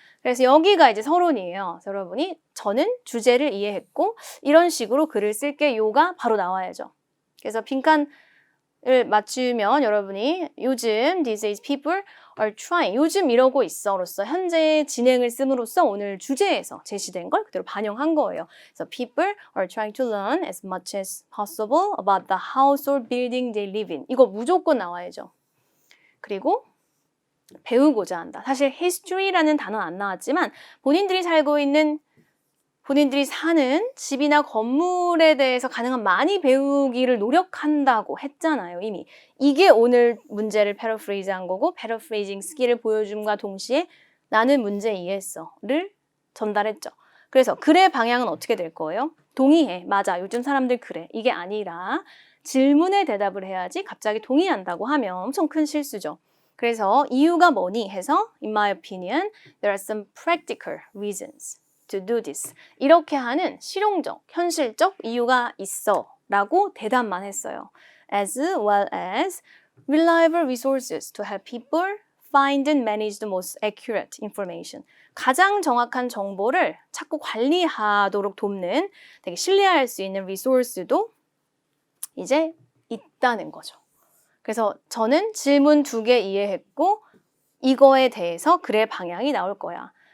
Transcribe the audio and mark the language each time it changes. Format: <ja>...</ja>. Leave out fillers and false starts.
<ko>그래서 여기가 이제 서론이에요. 그래서 여러분이 저는 주제를 이해했고 이런 식으로 글을 쓸게요가 바로 나와야죠. 그래서 빈칸을 맞추면 여러분이 요즘</ko> <en>these days people are trying</en> <ko>요즘 이러고 있어로서 현재 진행을 씀으로써 오늘 주제에서 제시된 걸 그대로 반영한 거예요.</ko> <en>그래서 people are trying to learn as much as possible about the house or building they live in.</en> <ko>이거 무조건 나와야죠. 그리고 배우고자 한다. 사실 history라는 단어는 안 나왔지만 본인들이 살고 있는 본인들이 사는 집이나 건물에 대해서 가능한 많이 배우기를 노력한다고 했잖아요, 이미. 이게 오늘 문제를 패러프레이즈한 거고 패러프레이징 스킬을 보여줌과 동시에 나는 문제 이해했어를 전달했죠. 그래서 글의 방향은 어떻게 될 거예요? 동의해. 맞아. 요즘 사람들 그래. 이게 아니라 질문에 대답을 해야지 갑자기 동의한다고 하면 엄청 큰 실수죠. 그래서 이유가 뭐니 해서</ko> <en>in my opinion, there are some practical reasons to do this.</en> <ko>이렇게 하는 실용적, 현실적 이유가 있어 라고 대답만 했어요.</ko> <en>As well as reliable resources to help people find and manage the most accurate information.</en> <ko>가장 정확한 정보를 찾고 관리하도록 돕는 되게 신뢰할 수 있는 리소스도 이제 있다는 거죠. 그래서 저는 질문 2개 이해했고 이거에 대해서 글의 방향이 나올 거야.</ko>